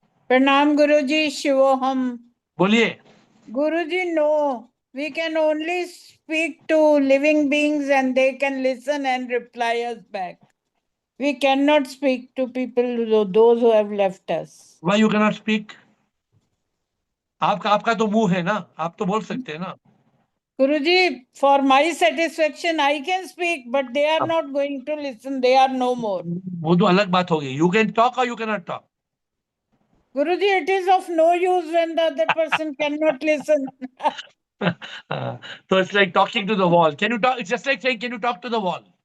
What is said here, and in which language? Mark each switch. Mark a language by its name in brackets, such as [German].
[Hindi] Pranam Guruji, Shivoham. Boliye. [English] Guruji, no. We can only speak to living beings and they can listen and reply us back. We cannot speak to people, those who have left us. Why you cannot speak? [Hindi] आपका तो मुंह है ना, आप तो बोल सकते हैं ना. [English] Guruji, for my satisfaction, I can speak, but they are not going to listen. They are no more. [Hindi] वो तो अलग बात होगी. [English] You can talk or you cannot talk. Guruji, it is of no use when the other person cannot listen. So it's like talking to the wall. Can you talk? It's just like saying, can you talk to the wall?